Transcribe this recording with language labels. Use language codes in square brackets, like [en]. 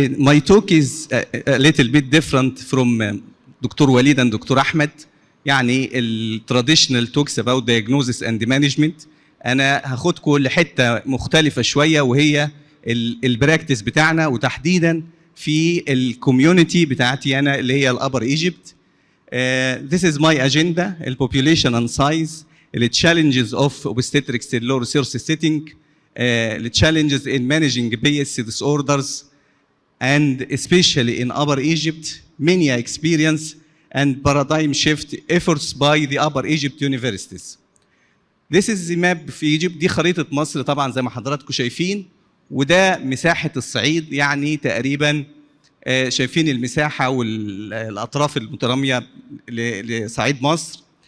[en] My talk is a little bit different from Dr. Walid and Dr. Ahmed. [ar] يعني ال [en] traditional talks about diagnosis and management. [ar] أنا هاخدكم لحتة مختلفة شوية وهي البراكتس بتاعنا، وتحديدا في الكوميونتي بتاعتي أنا اللي هي الأبر ايجيبت. [en] This is my agenda. البوبوليشن and size, the challenges of obstetrics in low resource setting, the challenges in managing PSC disorders, and especially in Upper Egypt, many experience and paradigm shift efforts by the Upper Egypt universities. This is the map [ar] في [en] Egypt. [ar] دي خريطة مصر طبعا زي ما حضراتكم شايفين، وده مساحة الصعيد، يعني تقريبا شايفين المساحة والأطراف المترامية لصعيد مصر.